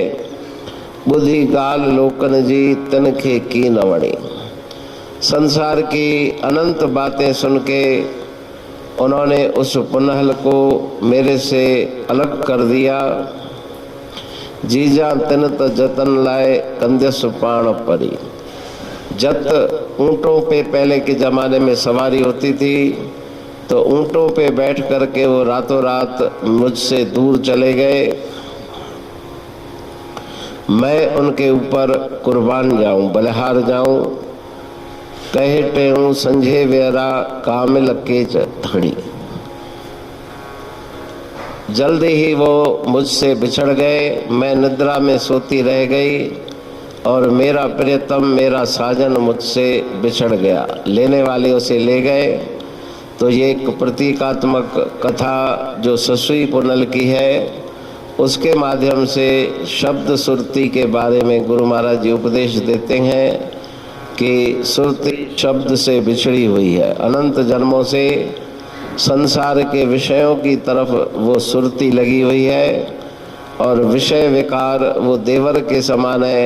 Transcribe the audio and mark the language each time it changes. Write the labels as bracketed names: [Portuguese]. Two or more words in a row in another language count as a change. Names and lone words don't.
[Sindhi] बुद्धि गाल लोकन जी तिनखे की न वणी। [Hindi] संसार की अनंत बातें सुन के उन्होंने उस पुनहल को मेरे से अलग कर दिया। [Sindhi] जीजा तिन त जतन लाए कंदस पाण परी। [Hindi] जत ऊँटों पे पहले के ज़माने में सवारी होती थी, तो ऊँटों पे बैठ करके वो रातों रात मुझसे दूर चले गए। मैं उनके ऊपर कुर्बान जाऊं, बलिहार जाऊं। [Sindhi] कहे टेऊं संझे वेरा कामिल केच धड़ी। [Hindi] जल्दी ही वो मुझसे बिछड़ गए। मैं निद्रा में सोती रह गई और मेरा प्रियतम, मेरा साजन मुझसे बिछड़ गया। लेने वाले उसे ले गए। तो ये एक प्रतीकात्मक कथा जो ससुई पुनल की है, उसके माध्यम से शब्द सुरती के बारे में गुरु महाराज जी उपदेश देते हैं कि सुरती शब्द से बिछड़ी हुई है। अनंत जन्मों से संसार के विषयों की तरफ वो सुरती लगी हुई है और विषय विकार वो देवर के समान है।